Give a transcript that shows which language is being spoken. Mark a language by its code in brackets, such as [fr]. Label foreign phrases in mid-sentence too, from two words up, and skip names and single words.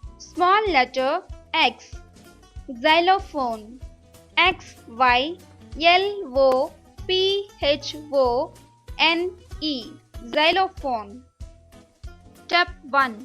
[en] Small letter X. Xylophone. X Y L O P H O N E. Xylophone. Step 1.